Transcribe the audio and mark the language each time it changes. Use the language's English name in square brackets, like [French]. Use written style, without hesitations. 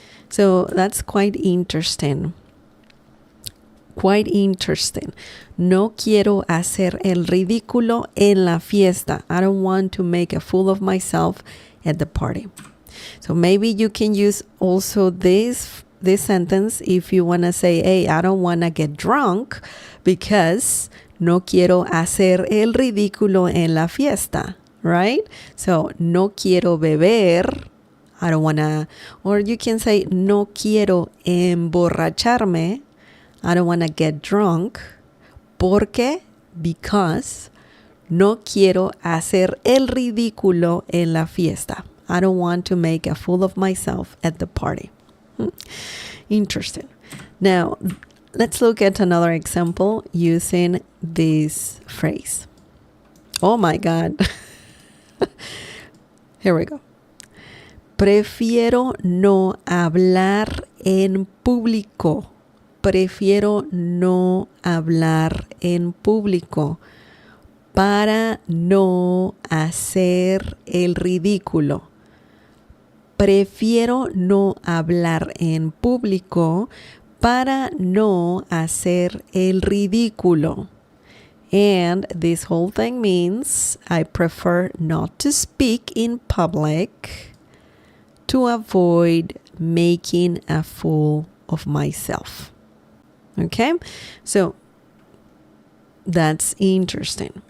[English] So that's quite interesting. Quite interesting. [Spanish] No quiero hacer el ridículo en la fiesta. [English] I don't want to make a fool of myself at the party. So maybe you can use also this sentence if you want to say, hey, I don't want to get drunk because no quiero hacer el ridículo en la fiesta, right? So, no quiero beber. I don't want to, or you can say, no quiero emborracharme. I don't want to get drunk. [Spanish] Porque, because, no quiero hacer el ridículo en la fiesta. [English] I don't want to make a fool of myself at the party. Interesting. Now, let's look at another example using this phrase. Oh my God. Here we go. [Spanish] Prefiero no hablar en público. Prefiero no hablar en público para no hacer el ridículo. Prefiero no hablar en público para no hacer el ridículo. [English] And this whole thing means I prefer not to speak in public to avoid making a fool of myself. Okay? So that's interesting.